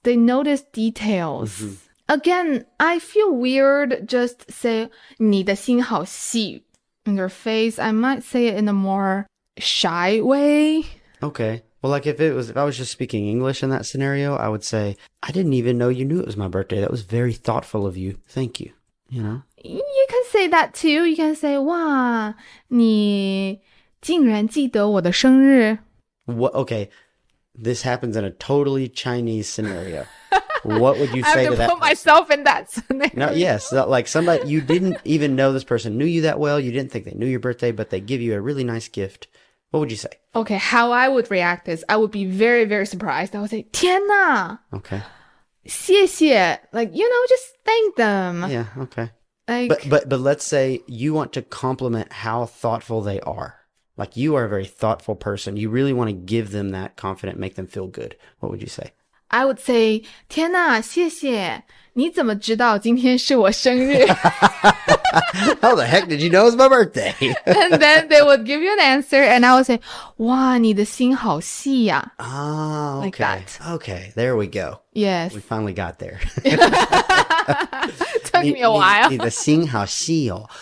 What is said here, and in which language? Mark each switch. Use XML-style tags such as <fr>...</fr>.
<en>They notice details. Again, I feel weird just say</en> <zh>你的心好细</zh> <en>in their face. I might say it in a more shy way. Okay. Well, like if I was just speaking English in that scenario, I would say, I didn't even know you knew it was my birthday. That was very thoughtful of you. Thank you. You know? You can say that too. You can say,</en> <zh>哇，你竟然记得我的生日.</zh> <en>What? Okay. This happens in a totally Chinese scenario. What would you say to that? I have to put myself in that scenario. No, yes. Like somebody, you didn't even know this person knew you that well. You didn't think they knew your birthday, but they give you a really nice gift. What would you say? Okay, how I would react is I would be very, very surprised. I would say,</en> <zh>天哪.</zh> <en>Okay.</en> <zh>谢谢.</zh> <en>Like, you know, just thank them. Yeah, okay. Like, but let's say you want to compliment how thoughtful they are. Like you are a very thoughtful person. You really want to give them that confidence, make them feel good. What would you say? I would say,</en> <zh>天哪,谢谢. 你怎么知道今天是我生日?</zh> <en>How the heck did you know it was my birthday? And then they would give you an answer and I would say,</en> <zh>哇,你的心好细呀.</zh> <en>Ah, okay. Like that. Okay, there we go. Yes. We finally got there. Took me a while.</en> <zh>你的心好细哦.</zh>